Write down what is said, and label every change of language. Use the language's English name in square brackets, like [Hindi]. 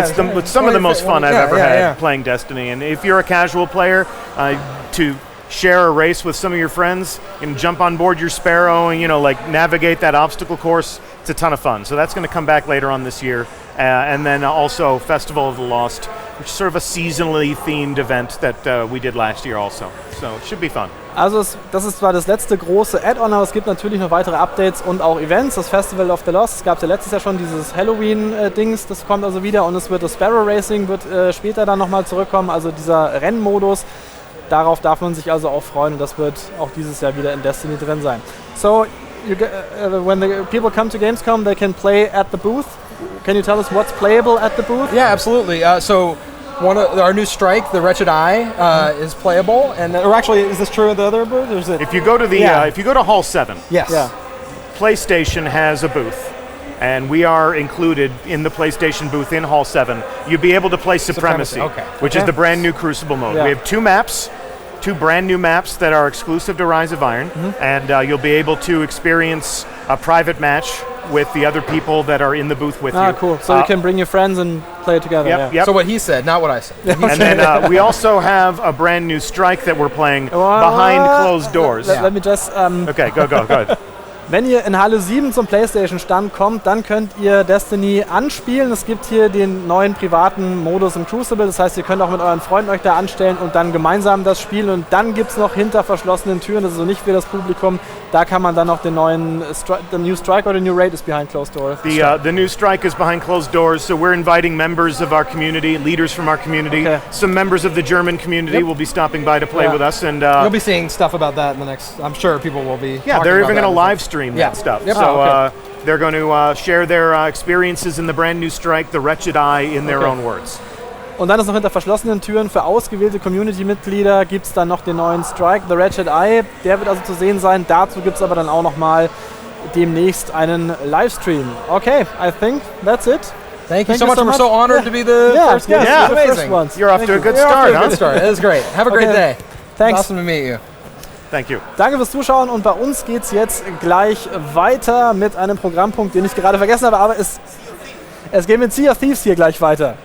[English] It's some of the most fun I've ever had playing Destiny. And if you're a casual player, to share a race with some of your friends and jump on board your Sparrow and navigate that obstacle course, it's a ton of fun. So that's going to come back later on this year, and then also Festival of the Lost, which is sort of a seasonally themed event that we did last year also. So it should be fun. [German] Also das ist zwar das letzte große Add-on, aber es gibt natürlich noch weitere Updates und auch Events. Das Festival of the Lost, es gab ja letztes Jahr schon dieses Halloween-Dings, das kommt also wieder, und es wird das Sparrow Racing wird später dann nochmal zurückkommen, also dieser Rennmodus. Darauf darf man sich also auch freuen, und das wird auch dieses Jahr wieder in Destiny drin sein. [English] So, when the people come to Gamescom, they can play at the booth. Can you tell us what's playable at the booth? Yeah, absolutely. So one of our new strike, the Wretched Eye, is playable, or actually, is this true of the other booth? Or is it? If you go to if you go to Hall 7, yes, PlayStation has a booth, and we are included in the PlayStation booth in Hall 7. You'll be able to play Supremacy, which is the brand new Crucible mode. We have two brand new maps that are exclusive to Rise of Iron, and you'll be able to experience a private match with the other people that are in the booth with you. Ah, cool. So you can bring your friends and play it together. Yep. So what he said, not what I said. And then we also have a brand new strike that we're playing behind closed doors. Let me just... Okay, go. [German] Wenn ihr in Halle 7 zum PlayStation-Stand kommt, dann könnt ihr Destiny anspielen. Es gibt hier den neuen privaten Modus im Crucible. Das heißt, ihr könnt auch mit euren Freunden euch da anstellen und dann gemeinsam das spielen. Und dann gibt es noch hinter verschlossenen Türen, das ist so nicht für das Publikum, da kann man dann noch den neuen [English] the new strike or the new raid is behind closed doors. The new strike is behind closed doors, so we're inviting members of our community, leaders from our community. Some members of the German community will be stopping by to play with us, and you'll be seeing stuff about that in the next. I'm sure people will be. Yeah, they're even going to live stream that stuff. Yep. So they're going to share their experiences in the brand new strike, the Wretched Eye, in their own words. [German] Und dann ist noch hinter verschlossenen Türen für ausgewählte Community-Mitglieder gibt es dann noch den neuen Strike, The Wretched Eye. Der wird also zu sehen sein. Dazu gibt es aber dann auch noch mal demnächst einen Livestream. [English] Okay, I think that's it. Thank you so much. We're so honored to be the first guest. Yeah, the first ones. You're off to a good start, huh? It is great. Have a great day. Thanks. Awesome to meet you. Thank you. [German] Danke fürs Zuschauen, und bei uns geht's jetzt gleich weiter mit einem Programmpunkt, den ich gerade vergessen habe, aber es geht mit Sea of Thieves hier gleich weiter.